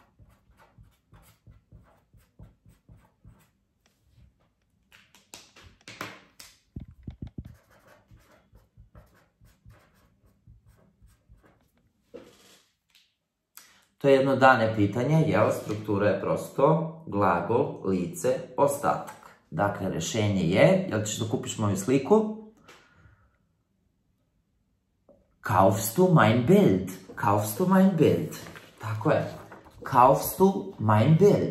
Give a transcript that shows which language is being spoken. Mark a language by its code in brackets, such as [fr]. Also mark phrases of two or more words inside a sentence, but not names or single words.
[sr] To je jedno dane pitanje, jel, struktura je prosto glagol, lice, ostatak. Dakle, rešenje je, jel ćeš da kupiš moju sliku? [de] Kaufst du mein Bild? Kaufst du mein Bild? [sr] Tako je. [de] Kaufst du mein Bild?